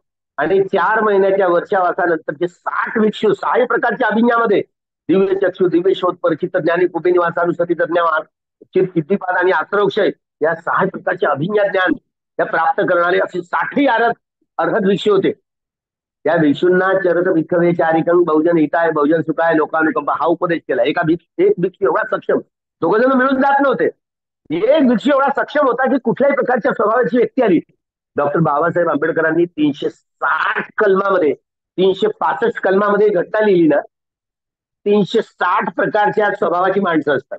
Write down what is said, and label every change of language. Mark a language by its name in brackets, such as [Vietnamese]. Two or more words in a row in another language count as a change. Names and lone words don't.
[Marathi] आणि 4 महिन्याच्या वर्षावासानंतर जे 60 भिक्षू 6 प्रकारच्या अभिज्ञामध्ये दिव्य चक्षु, दिव्य शोध, परिचित ज्ञानी, कुपिनिवास, अनुसतित ज्ञान, सिद्धिपाद आणि आश्रवक्षय या 6 प्रकारचे अभिज्ञा ज्ञान त्या प्राप्त करणारे असे 60 अर्हत भिक्षू होते. त्या भिक्षूंना [Pali] चरत भिक्षवे चारिकं बहुजन हिताय बहुजन सुखाय लोकानुकंपा [Marathi] हा उपदेश केला. एक भिक्षू एवढा सक्षम, 2 जण मिळून जात नव्हते. एक भिक्षू एवढा सक्षम होता की कुठल्याही प्रकारच्या स्वभावाची व्यक्ती आली. डॉक्टर बाबासाहेब आंबेडकरांनी 360 कलमामध्ये 365 कलमामध्ये घटना लिहिली ना, 360 प्रकारच्या स्वभावाची माणसं असतात.